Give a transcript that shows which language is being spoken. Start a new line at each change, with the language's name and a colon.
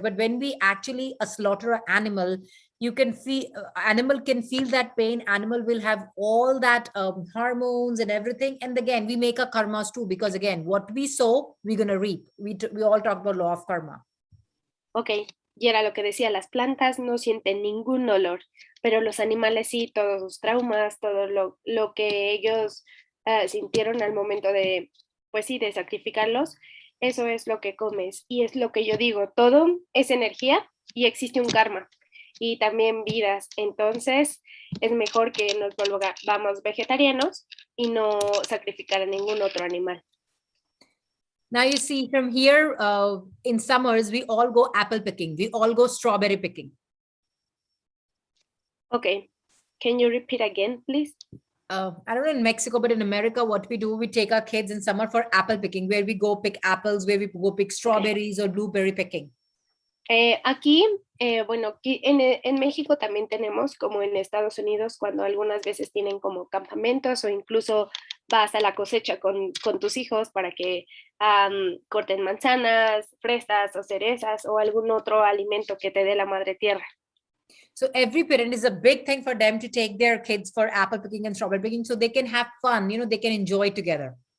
English: But when we actually slaughter an animal, you can feel animal can feel that pain. Animal will have all that hormones and everything. And again, we make a karmas too, because again, what we sow, we're gonna reap. We all talk about law of karma. Okay.
Spanish: Y era lo que decía, las plantas no sienten ningún dolor, pero los animales sí, todos sus traumas, todo lo que ellos sintieron al momento de, pues sí, de sacrificarlos, eso es lo que comes. Y es lo que yo digo, todo es energía y existe un karma y también vidas. Entonces es mejor que nos volvamos vegetarianos y no sacrificar a ningún otro animal.
English: Now you see from here, in summers, we all go apple picking. We all go strawberry picking. Okay. Can you repeat again, please? I don't know in Mexico, but in America, what we do, we take our kids in summer for apple picking, where we go pick apples, where we go pick strawberries or blueberry picking.
Spanish: Aquí, bueno, aquí en México también tenemos, como en Estados Unidos, cuando algunas veces tienen como campamentos o incluso vas a la cosecha con tus hijos para que corten manzanas, fresas o cerezas o algún otro alimento que te dé la madre tierra.
English: So every parent is a big thing for them to take their kids for apple picking and strawberry picking so they can have fun, they can enjoy together.